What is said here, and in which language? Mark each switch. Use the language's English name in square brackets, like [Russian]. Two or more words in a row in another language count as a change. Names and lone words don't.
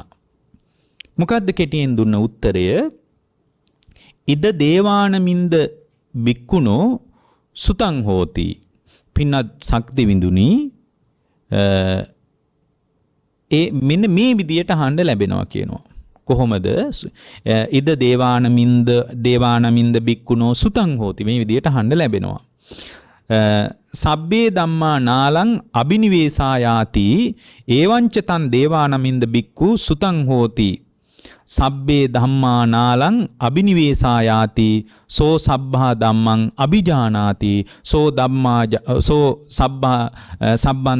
[Sinhala] මොකද්ද කෙටියෙන් දුන්න උත්තරය? [Pali] ඉද දේවානමින්ද බික්කුණෝ සුතං හෝති. [Sinhala] පින්නත් ශක්ති විඳුනි මෙන්න මේ විදියට අහන්න ලැබෙනවා කියනවා. [Pali] කොහොමද? ඉද දේවානමින්ද බික්කුණෝ සුතං හෝති. [Sinhala] මේ විදියට අහන්න ලැබෙනවා. [Pali] සබ්බේ ධම්මා නාලං අබිනිවේසායාති ඒවංච තන් දේවානමින්ද බික්ඛු සුතං හෝති. සබ්බේ ධම්මා නාලං අබිනිවේසායාති සෝ සබ්බා ධම්මං අபிජානාති සෝ සබ්බන්